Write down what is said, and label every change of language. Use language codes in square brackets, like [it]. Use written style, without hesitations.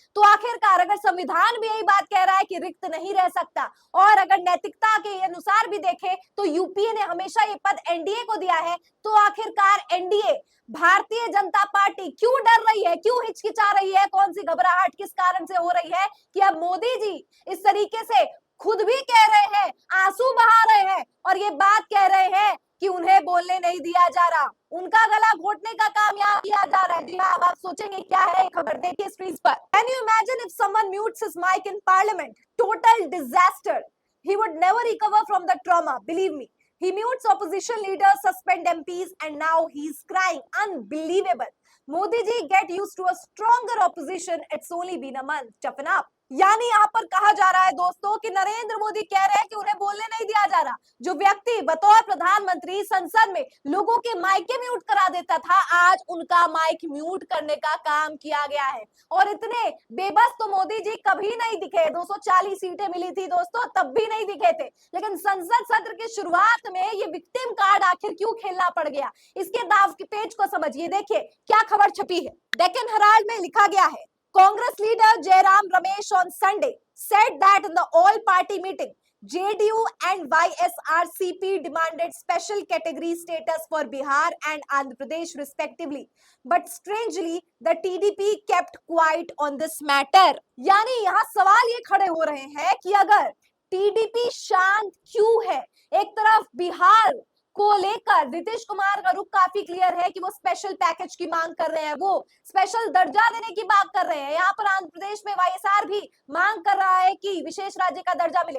[hi] तो आखिरकार अगर संविधान भी यही बात कह रहा है कि रिक्त नहीं रह सकता और अगर नैतिकता के अनुसार भी देखें तो यूपीए ने हमेशा ये पद एनडीए को दिया है, तो आखिरकार एनडीए, भारतीय जनता पार्टी क्यों डर रही है, क्यों हिचकिचा रही है, कौन सी घबराहट किस कारण से हो रही है कि अब मोदी जी इस तरीके से खुद भी कह रहे हैं, आंसू बहा रहे हैं और ये बात कह रहे हैं कि उन्हें बोलने नहीं दिया जा रहा, उनका गला घोटने का काम यहाँ किया जा रहा है। जी हाँ, आप सोचेंगे क्या है खबर, देखिए स्क्रीन पर। [en] Can you imagine if someone mutes his mic in parliament? Total disaster. He would never recover from the trauma, believe me. He mutes opposition leaders, suspend MPs, and now he's crying. Unbelievable. Modi ji, get used to a stronger opposition. It's only been a month. Toughen up. [hi] यानी यहाँ पर कहा जा रहा है दोस्तों कि नरेंद्र मोदी कह रहे हैं कि उन्हें बोलने नहीं दिया जा रहा। जो व्यक्ति बतौर प्रधानमंत्री संसद में लोगों के माइक म्यूट करा देता था, आज उनका माइक म्यूट करने का काम किया गया है। और इतने बेबस तो मोदी जी कभी नहीं दिखे। 240 सीटें मिली थी दोस्तों, तब भी नहीं दिखे थे। लेकिन संसद सत्र की शुरुआत में ये विक्टिम कार्ड आखिर क्यों खेलना पड़ गया, इसके दाव के पेज को समझिए। देखिए क्या खबर छपी है, डेक्कन हेराल्ड में लिखा गया है, [en] Congress leader Jairam Ramesh on Sunday said that in the all-party meeting, JDU and YSRCP demanded special category status for Bihar and Andhra Pradesh respectively. But strangely, the TDP kept quiet on this matter. [hi] यानी यहाँ सवाल ये खड़े हो रहे हैं कि अगर टीडीपी शांत क्यों है? एक तरफ बिहार को लेकर नीतीश कुमार का रुख काफी क्लियर है कि वो स्पेशल पैकेज की मांग कर रहे हैं, वो स्पेशल दर्जा देने की बात कर रहे हैं। यहाँ पर आंध्र प्रदेश में वाईएसआर भी मांग कर रहा है कि विशेष राज्य का दर्जा मिले।